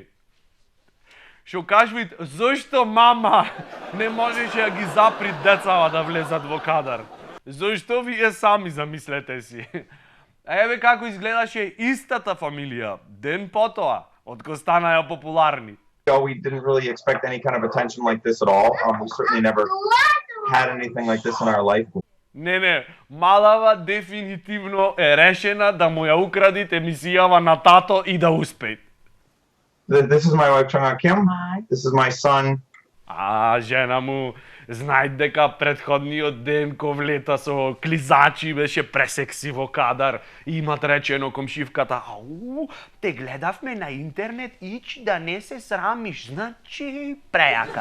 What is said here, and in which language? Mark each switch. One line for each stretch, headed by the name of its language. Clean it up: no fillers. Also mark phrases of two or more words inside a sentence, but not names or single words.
Macedonian: Што кажвит, зошто мама не можеше да ги запри децава да влезат во кадар? Зошто вие сами замислете си? А еве како изгледаше истата фамилија ден потоа, откако станаа популарни.
English: We didn't really expect any kind of attention like this at all. We certainly never had anything like this in our life.
Macedonian: Не, малава дефинитивно е решена да му ја украдит емисијава на тато и да успеет.
English: This is my wife, Chung Kim. This is my son.
Macedonian: Жена му знај дека претходниот ден ко влета со клизачи беше пресекси во кадар и имат речено комшивката, те гледавме на интернет, ич да не се срамиш, значи прејака.